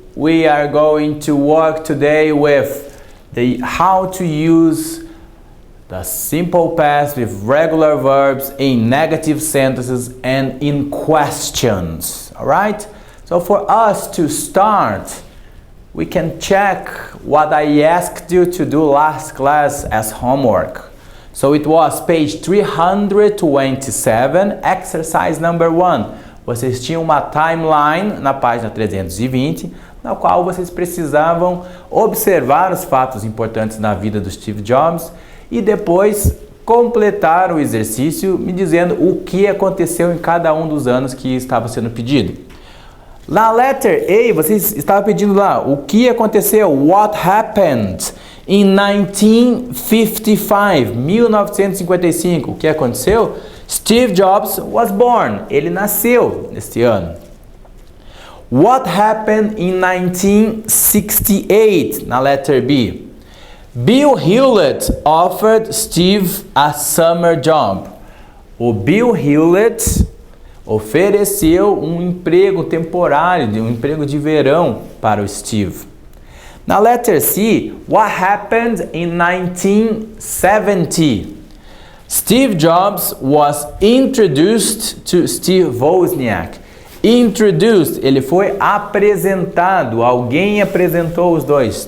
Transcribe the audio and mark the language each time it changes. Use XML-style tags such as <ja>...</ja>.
<en>We are going to work today with how to use the simple past with regular verbs in negative sentences and in questions. Alright? So for us to start, we can check what I asked you to do last class as homework. So it was page 327, exercise number 1.</en> <pt>Vocês tinham uma timeline na página 320, na qual vocês precisavam observar os fatos importantes na vida do Steve Jobs e depois completar o exercício me dizendo o que aconteceu em cada um dos anos que estava sendo pedido. Na letter A, vocês estavam pedindo lá o que aconteceu,</pt> <en>what happened in 1955, 1955.</en> <pt>O que aconteceu?</pt> <en>Steve Jobs was born.</en> <pt>Ele nasceu neste ano.</pt> <en>What happened in 1968?</en> <pt>Na letter B.</pt> <en>Bill Hewlett offered Steve a summer job.</en> <pt>O Bill Hewlett ofereceu um emprego temporário, um emprego de verão para o Steve.</pt> <en>Na letter C, what happened in 1970? Steve Jobs was introduced to Steve Wozniak.</en> <pt>Introduced, ele foi apresentado, alguém apresentou os dois.</pt>